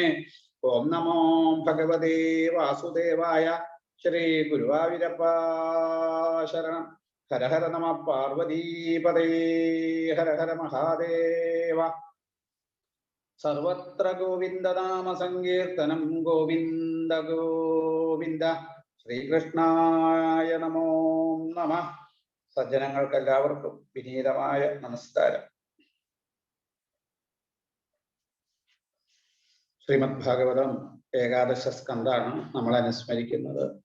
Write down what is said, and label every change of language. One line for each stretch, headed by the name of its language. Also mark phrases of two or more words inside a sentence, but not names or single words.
Sanskrit: ॐ नमो भगवते वासुदेवाय श्री गुरुवायूरप्पा शरणं। हर हर नमः पार्वतीपदे हर हर महादेव। सर्वत्र गोविन्दनाम संकीर्तनं गोविन्द गोविन्द। ശ്രീകൃഷ്ണായ നമോ നമഃ.
Malayalam: സജ്ജനങ്ങൾക്കെല്ലാവർക്കും വിനീതമായ നമസ്കാരം. ശ്രീമദ് ഭാഗവതം ഏകാദശ സ്കന്ധാണ് നമ്മൾ അനുസ്മരിക്കുന്നത്.